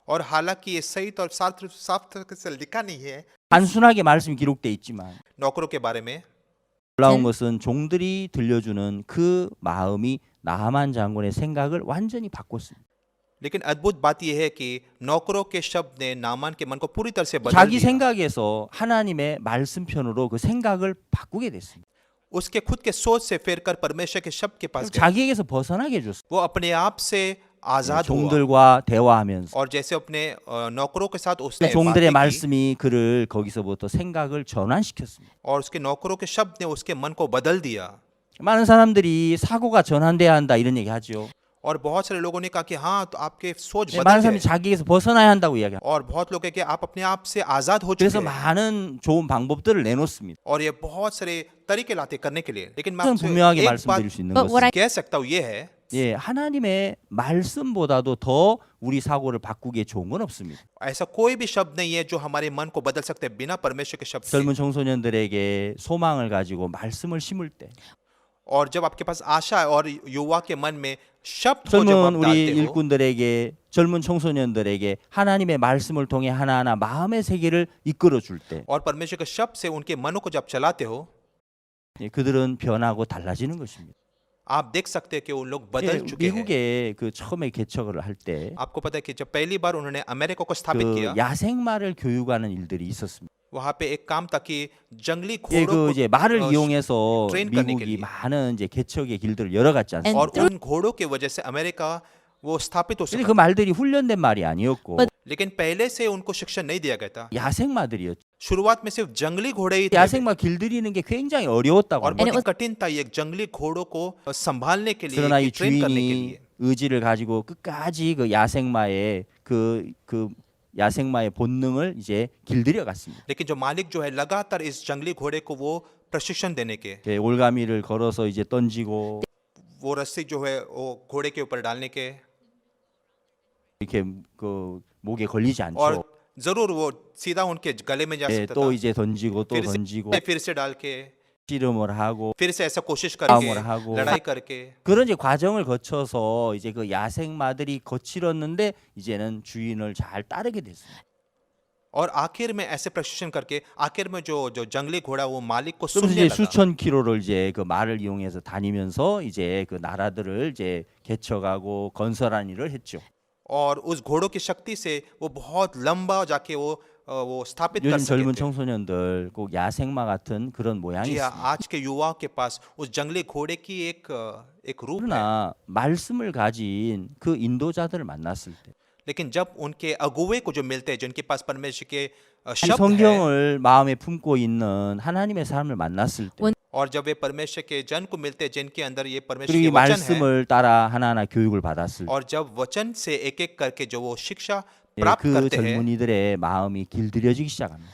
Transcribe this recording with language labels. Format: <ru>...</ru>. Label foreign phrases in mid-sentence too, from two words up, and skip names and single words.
<hi>और हालांकि ये सही और साफ तरीके से लिखा नहीं है</hi> <ko>단순하게 말씀이 기록돼 있지만</ko> <hi>नौकरों के बारे में,</hi> <ko>놀라운 것은 종들이 들려주는 그 마음이 나하만 장군의 생각을 완전히 바꿨습니다.</ko> <hi>लेकिन अद्भुत बात यह है कि नौकरों के शब्द ने नामान के मन को पूरी तरह से बदल</hi> <ko>자기</ko> <hi>दिया।</hi> <ko>생각에서 하나님의 말씀편으로 그 생각을 바꾸게 됐습니다.</ko> <hi>उसके खुद के सोच से फेरकर परमेश्वर के शब्द के पास गया।</hi> <ko>자기에게서 벗어나게 해줬어요.</ko> <hi>वो अपने आप से आजाद हुआ</hi> <ko>종들과 대화하면서</ko> <hi>और जैसे अपने नौकरों के साथ उसने</hi> <ko>종들의</ko> <hi>बातें की,</hi> <ko>말씀이 그를 거기서부터 생각을 전환시켰습니다.</ko> <hi>और उसके नौकरों के शब्द ने उसके मन को बदल दिया।</hi> <ko>많은 사람들이 사고가 전환돼야 한다 이런 얘기 하죠.</ko> <hi>और बहुत सारे लोगों ने कहा कि हाँ, तो आपके सोच</hi> <ko>많은</ko> <hi>बदल</hi> <ko>사람이</ko> <hi>गए।</hi> <ko>자기에서 벗어나야 한다고 이야기합니다.</ko> <hi>और बहुत लोग हैं कि आप अपने आप से आजाद हो</hi> <ko>그래서</ko> <hi>चुके हैं।</hi> <ko>많은 좋은 방법들을 내놓습니다.</ko> <hi>और ये बहुत सारे तरीके लाते करने के लिए। लेकिन मैं</hi> <ko>저는</ko> <hi>आपसे</hi> <ko>분명하게</ko> <hi>एक</hi> <ko>말씀드릴 수 있는</ko> <en>But what</en> <ko>것은</ko> <en>I</en> <hi>कह सकता हूँ ये है,</hi> <ko>예, 하나님의 말씀보다도 더 우리 사고를 바꾸기에 좋은 건 없습니다.</ko> <hi>ऐसा कोई भी शब्द नहीं है जो हमारे मन को बदल सकते हैं बिना परमेश्वर के शब्द से।</hi> <ko>젊은 청소년들에게 소망을 가지고 말씀을 심을 때</ko> <hi>और जब आपके पास आशा है और युवा के मन में शब्द को जब</hi> <ko>젊은</ko> <hi>आप</hi> <ko>우리</ko> <hi>डालते हो,</hi> <ko>일꾼들에게 젊은 청소년들에게 하나님의 말씀을 통해 하나하나 마음의 세계를 이끌어 줄 때</ko> <hi>और परमेश्वर के शब्द से उनके मनों को जब चलाते हो,</hi> <ko>예, 그들은 변하고 달라지는 것입니다.</ko> <hi>आप देख सकते हैं कि वो लोग बदल</hi> <ko>예,</ko> <hi>चुके हैं।</hi> <ko>미국에 그 처음에 개척을 할 때</ko> <hi>आपको पता है कि जब पहली बार उन्होंने अमेरिका को स्थापित</hi> <ko>그</ko> <hi>किया,</hi> <ko>야생마를 교육하는 일들이 있었습니다.</ko> <hi>वहाँ पे एक काम था कि जंगली</hi> <ko>예,</ko> <hi>घोड़ों</hi> <ko>그</ko> <hi>को</hi> <ko>이제 말을 어, 이용해서</ko> <hi>ट्रेन करने के</hi> <ko>미국이</ko> <hi>लिए।</hi> <ko>많은 이제 개척의 길들을 열어갔지 않습니까?</ko> <hi>और उन घोड़ों की वजह से अमेरिका वो स्थापित हो</hi> <ko>근데</ko> <hi>सका।</hi> <ko>그 말들이 훈련된 말이 아니었고</ko> <hi>लेकिन पहले से उनको शिक्षण नहीं दिया गया था।</hi> <ko>야생마들이었죠.</ko> <hi>शुरुआत में सिर्फ जंगली घोड़े ही थे</hi> <ko>야생마 길들이는 게 굉장히 어려웠다고</ko> <hi>और</hi> <ko>합니다.</ko> <hi>बहुत ही कठिन था ये जंगली घोड़ों को संभालने के लिए,</hi> <ko>그러나 이</ko> <hi>ट्रेन करने के</hi> <ko>주인이</ko> <hi>लिए।</hi> <ko>의지를 가지고 끝까지 그 야생마의 그 야생마의 본능을 이제 길들여 갔습니다.</ko> <hi>लेकिन जो मालिक जो है लगातार इस जंगली घोड़े को वो प्रशिक्षण देने के,</hi> <ko>이렇게 올가미를 걸어서 이제 던지고</ko> <hi>वो रस्सी जो है वो घोड़े के ऊपर डालने के,</hi> <ko>이렇게 그 목에 걸리지</ko> <hi>और</hi> <ko>않죠.</ko> <hi>जरूर वो सीधा उनके गले में जा</hi> <ko>예,</ko> <hi>सकता</hi> <ko>또</ko> <hi>था।</hi> <ko>이제 던지고 또 던지고</ko> <hi>फिर से डाल के,</hi> <ko>씨름을 하고</ko> <hi>फिर से ऐसा कोशिश</hi> <ko>싸움을</ko> <hi>करके,</hi> <ko>하고</ko> <hi>लड़ाई करके,</hi> <ko>그런 이제 과정을 거쳐서 이제 그 야생마들이 거칠었는데 이제는 주인을 잘 따르게 됐습니다.</ko> <hi>और आखिर में ऐसे प्रशिक्षण करके आखिर में जो जो जंगली घोड़ा वो मालिक को</hi> <ko>그래서</ko> <hi>सुनने</hi> <ko>이제</ko> <hi>लगा।</hi> <ko>수천 킬로를 이제 그 말을 이용해서 다니면서 이제 그 나라들을 이제 개척하고 건설한 일을 했죠.</ko> <hi>और उस घोड़ों की शक्ति से वो बहुत लंबा जाके वो स्थापित कर</hi> <ko>요즘</ko> <hi>सके</hi> <ko>젊은</ko> <hi>थे।</hi> <ko>청소년들 꼭 야생마 같은 그런 모양이</ko> <hi>जी हाँ,</hi> <ko>있습니다.</ko> <hi>आज के युवाओं के पास उस जंगली घोड़े की एक रूप है।</hi> <ko>그러나 말씀을 가진 그 인도자들을 만났을 때</ko> <hi>लेकिन जब उनके अगुवे को जो मिलते हैं, जिनके पास परमेश्वर के</hi> <ko>이</ko> <hi>शब्द है,</hi> <ko>성경을 마음에 품고 있는 하나님의 사람을 만났을 때</ko> <hi>और जब वे परमेश्वर के जन को मिलते हैं जिनके अंदर ये परमेश्वर</hi> <ko>그리고</ko> <hi>के</hi> <ko>이</ko> <hi>वचन है,</hi> <ko>말씀을 따라 하나하나 교육을 받았을 때</ko> <hi>और जब वचन से एक एक करके जो वो शिक्षा</hi> <ko>예,</ko> <hi>प्राप्त</hi> <ko>그</ko> <hi>करते हैं,</hi> <ko>젊은이들의 마음이 길들여지기 시작합니다.</ko>